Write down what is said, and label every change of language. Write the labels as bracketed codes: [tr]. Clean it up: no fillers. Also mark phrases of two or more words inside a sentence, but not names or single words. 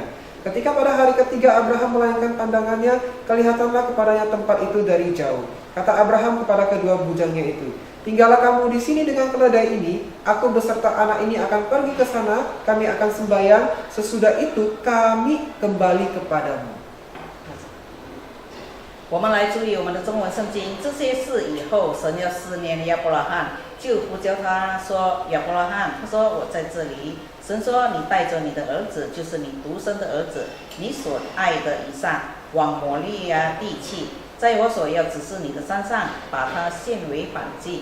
[id] Ketika pada hari ketiga Abraham melayangkan pandangannya, kelihatanlah kepadanya tempat itu dari jauh. Kata Abraham kepada kedua bujangnya itu, tinggallah kamu di sini dengan keledai ini, aku beserta anak ini akan pergi ke sana, kami akan sembahyang, sesudah itu kami kembali kepadamu. [zh] 我们来注意我们的中文圣经，这些事以后，神要思念亚伯拉罕，就呼叫他说：“亚伯拉罕。” 他说：“我在这里。” 神说：“你带着你的儿子，就是你独生的儿子，你所爱的以撒，往摩利亚地去，在我所要指示你的山上，把他献为燔祭。”